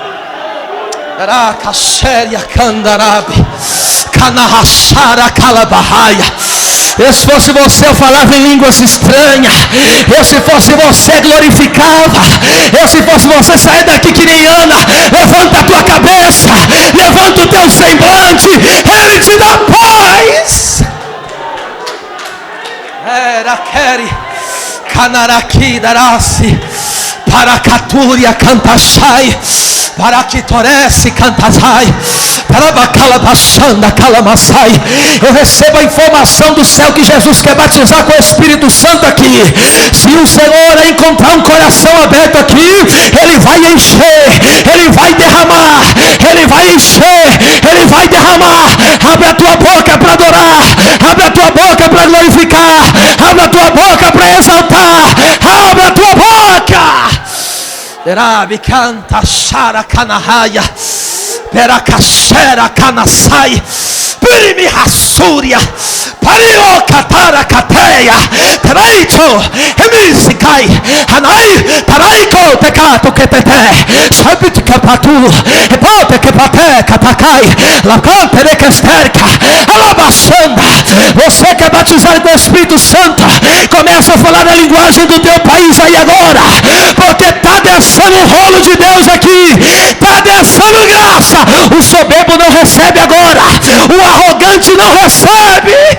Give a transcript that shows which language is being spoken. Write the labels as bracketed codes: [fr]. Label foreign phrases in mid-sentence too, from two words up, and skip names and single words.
[pt] Eu, se fosse você, eu falava em línguas estranhas. Eu, se fosse você, glorificava. Eu, se fosse você, saia daqui que nem Ana. Levanta a tua cabeça, levanta o teu semblante, Ele te dá paz. Era queri canaraki darasi paracaturia cantashai paraquitorese cantasai parabacalabachanda calamasai. Eu recebo a informação do céu que Jesus quer batizar com o Espírito Santo aqui. Se o Senhor encontrar um coração aberto aqui, Ele vai encher, Ele vai derramar, Ele vai encher, Ele vai derramar. Abre a tua boca para adorar, abre a tua boca para glorificar, abre a tua boca para exaltar, abre a tua boca. Derabi canta shara kanahaya, peracachera kanasai, pirimi hasuria, pario katara kateia, teraito, emisikai, hanai, taraiko tekato ketete, sabit kapatu, epote kepate katakai, lacante rekesterka, alabashanda. Você quer batizar com o Espírito Santo? Começa a falar a linguagem do teu país aí agora, porque está descendo um rolo de Deus aqui, está descendo graça. O soberbo não recebe agora, o arrogante não recebe.